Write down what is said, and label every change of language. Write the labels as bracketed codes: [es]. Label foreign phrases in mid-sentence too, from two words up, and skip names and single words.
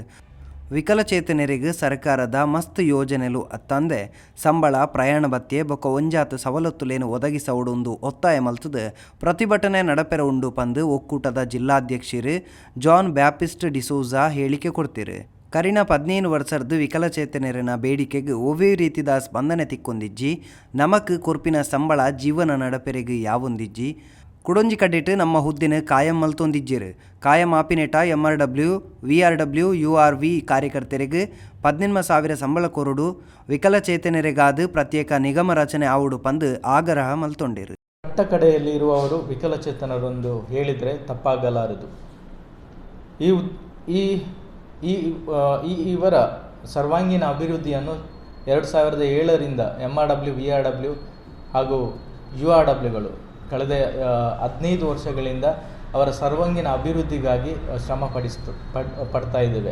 [tcy] ವಿಕಲಚೇತನರಿಗೆ ಸರ್ಕಾರದ ಮಸ್ತ್ ಯೋಜನೆಲು ಅತ್ತಂದೆ ಸಂಬಳ ಪ್ರಯಾಣ ಭತ್ಯೆ ಬೊಕ್ಕ ಒಂಜಾತು ಸವಲತ್ತುಲೇನು ಒದಗಿಸವುಡುಂದು ಒತ್ತಾಯ ಮಲ್ತುದು ಪ್ರತಿಭಟನೆ ನಡಪೆರ ಉಂಡು ಪಂದು ಒಕ್ಕೂಟದ ಜಿಲ್ಲಾಧ್ಯಕ್ಷರು ಜಾನ್ ಬ್ಯಾಪ್ಟಿಸ್ಟ್ ಡಿಸೋಜಾ ಹೇಳಿಕೆ ಕೊಡ್ತಿರು. ಕರಿನ 17 ವರ್ಷದ ವಿಕಲಚೇತನರಿನ ಬೇಡಿಕೆಗೆ ಒವ್ವೇ ರೀತಿದ ಸ್ಪಂದನೆ ತಿಕ್ಕೊಂದಿಜ್ಜಿ ನಮಕ್ ಕೊರ್ಪಿನ ಸಂಬಳ ಜೀವನ ನಡಪೆರೆಗೆ ಯಾವೊಂದಿಜ್ಜಿ ಕುಡೊಂಜಿ ಕಡ್ಡಿಟ್ಟು ನಮ್ಮ ಹುದ್ದಿನ ಕಾಯಂ ಮಲ್ತೊಂದಿಜ್ಜಿರು. ಕಾಯಂ ಆಪಿನೆಟ MRW VRW URV ಕಾರ್ಯಕರ್ತರಿಗೆ 18,000 ಸಂಬಳ ಕೊರಡು ವಿಕಲಚೇತನರಿಗಾದ ಪ್ರತ್ಯೇಕ ನಿಗಮ ರಚನೆ ಆವುಡು ಪಂದು ಆಗ್ರಹ ಮಲ್ತೊಂಡಿರು. [kn] ಕಟ್ಟ ಕಡೆಯಲ್ಲಿ ಇರುವವರು ವಿಕಲಚೇತನರೊಂದು ಹೇಳಿದರೆ ತಪ್ಪಾಗಲಾರದು. ಇವರ ಸರ್ವಾಂಗೀಣ ಅಭಿವೃದ್ಧಿಯನ್ನು 2007ರಿಂದ MRW VRW ಹಾಗೂ URWಗಳು ಕಳೆದ 15 ವರ್ಷಗಳಿಂದ ಅವರ ಸರ್ವಾಂಗೀಣ ಅಭಿವೃದ್ಧಿಗಾಗಿ ಶ್ರಮ ಪಡ್ತಾ ಇದ್ದೇವೆ.